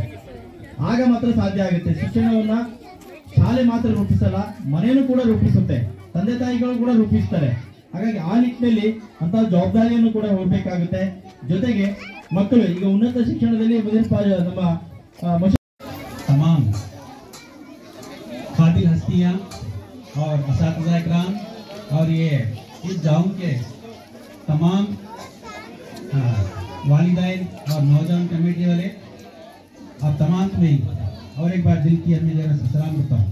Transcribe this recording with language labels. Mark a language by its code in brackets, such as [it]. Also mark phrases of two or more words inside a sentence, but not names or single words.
[kn] ಆಗ ಮಾತ್ರ ಸಾಧ್ಯ ಆಗುತ್ತೆ. ಶಿಕ್ಷಣವನ್ನ ಶಾಲೆ ಮಾತ್ರ ರೂಪಿಸಲ್ಲ, ಮನೆಯೂ ಕೂಡ ರೂಪಿಸುತ್ತೆ, ತಂದೆ ತಾಯಿಗಳು ಕೂಡ ರೂಪಿಸ್ತಾರೆ. ಹಾಗಾಗಿ ಆ ನಿಟ್ಟಿನಲ್ಲಿ ಅಂತ ಜವಾಬ್ದಾರಿಯನ್ನು ಕೂಡ ಹೊರಬೇಕಾಗುತ್ತೆ. ಜೊತೆಗೆ ಮಕ್ಕಳು ಈಗ ಉನ್ನತ ಶಿಕ್ಷಣದಲ್ಲಿ ನಮ್ಮ [hi] तमाम काबिल हस्तियाँ और असातिज़ा इकराम और ये इस गाँव के तमाम वालिदैन और नौजवान कमेटी वाले और तमाम में और एक बार दिल की अम्मी जगह से सलाम करता हूँ।